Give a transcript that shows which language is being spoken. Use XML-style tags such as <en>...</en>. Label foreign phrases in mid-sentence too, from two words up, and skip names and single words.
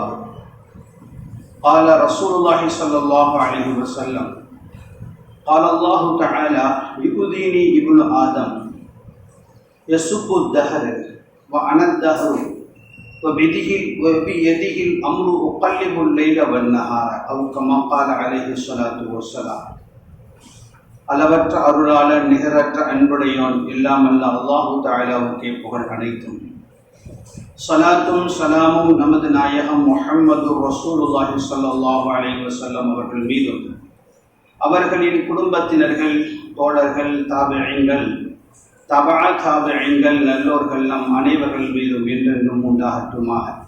<ar>قال رسول الله صلى الله عليه وسلم: قال الله تعالى: يؤذيني ابن آدم يسب الدهر وأنا الدهر وبيده الأمر أقلب الليل والنهار، أو كما قال عليه الصلاة والسلام.</ar> <ta>அளவற்ற அருளாளர் நிகரற்ற அன்புடையோன் இல்லாமல்ல</ta> <ar>الله تعالى</ar> <ta>புகழ் அனைத்தும். ஸலாத்தும் ஸலாமும் நமது நாயகம் முஹம்மது</ta> <ar>رسول الله صلى الله عليه وسلم</ar> <ta>அவர்கள் மீதும், அவர்களின் குடும்பத்தினர்கள், தோழர்கள், தாபிஈன்கள், தபஅ தாபிஈன்கள், நல்லோர்கள் நம் அனைவர்கள் மீதும் என்றென்றும் உண்டாகட்டுமாக.</ta>